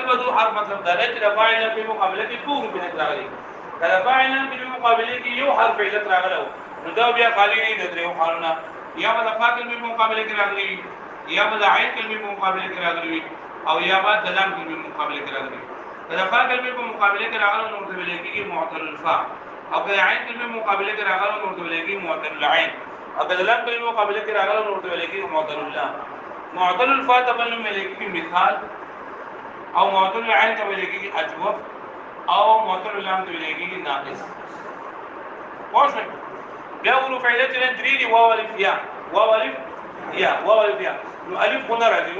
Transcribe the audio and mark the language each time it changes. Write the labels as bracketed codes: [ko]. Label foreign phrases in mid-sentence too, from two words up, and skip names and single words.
[ps] بدو حرف مطلب دا دی چې د فاعل لام په مقابله کې ټول علت راغلی کله فاعل لام په مقابله کې یو حرف علت راغلی نو دا بیا خالی نه د درو حالونه یا د فاعل په مقابله کې راغلی یا د عین په مقابله کې راغلی او یا د لام په مقابله کې راغلی د فاعل په مقابله کې راغلی نو د ویل کېږي [ar] معتل الفاء [ps] اگر عین کلمه مقابله کې راغله نو ورته ویل کېږي [ar] معتل العين. [ps] اگر لام کلمه مقابله کې راغله نو ورته ویل کېږي [ar] معتل اللام. معتل الفاء [ps] ته بل ویل کېږي مثال، او [ar] معتل العين [ps] ته ویل کېږي اجوف، او [ar] معتل اللام [ps] ته ویل کېږي ناقص. واضح؟ بیا حروف عله چې درې دي، واو الف یا، واو الف یا، واو الف یا. نو الف خو نه راځي.